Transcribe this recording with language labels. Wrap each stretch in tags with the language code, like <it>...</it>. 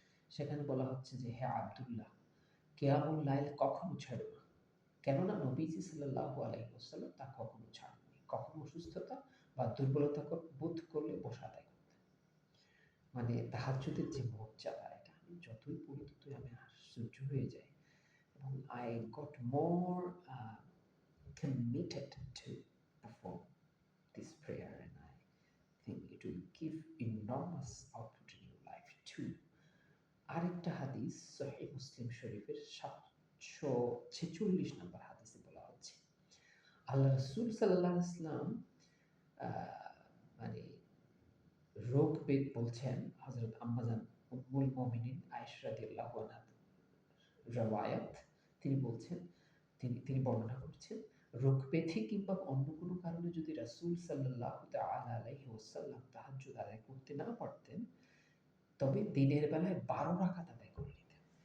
<bn>সেখানে বলা হচ্ছে যে, হে আব্দুল্লাহ, কিয়ামুল লাইল কখনো ছেড়ো না, কেননা নবীজি সাল্লাল্লাহু আলাইহি ওয়াসাল্লাম তা কখনো ছাড়েননি। কখনো অসুস্থতা বা দুর্বলতা বোধ করলে বসা আদায় করতেন। মানে তাহাজ্জুদের যে মর্যাদা, এটা আমি যতই পড়ি ততই আমি আশ্চর্য হয়ে যায় এবং</bn> <en>I got more committed to perform this prayer, and I think it will give enormous output in your life too.</en> <bn>আরেকটা হাদিস সহিহ মুসলিম শরীফের 746 নম্বর হাদিসে বলা হচ্ছে, আল্লাহ রাসূল সাল্লাল্লাহু আলাইহি ওয়াসাল্লাম মানে রোগ বেদ বলছেন, হযরত আম্মাজান উম্মুল মুমিনিন আয়েশা রাদিয়াল্লাহু আনহা রওয়ায়াত, তিনি বলছেন, তিনি বর্ণনা করছেন, রোগ ব্যাধি কিংবা অন্য কোনো কারণে যদি রাসূল সাল্লাল্লাহু তাআলা আলাইহি ওয়াসাল্লাম তাহাজ্জুদ আদায় করতে না পারতেন, তবে দিনের বেলায় 12 রাকাত আদায় করে নিতেন।</bn>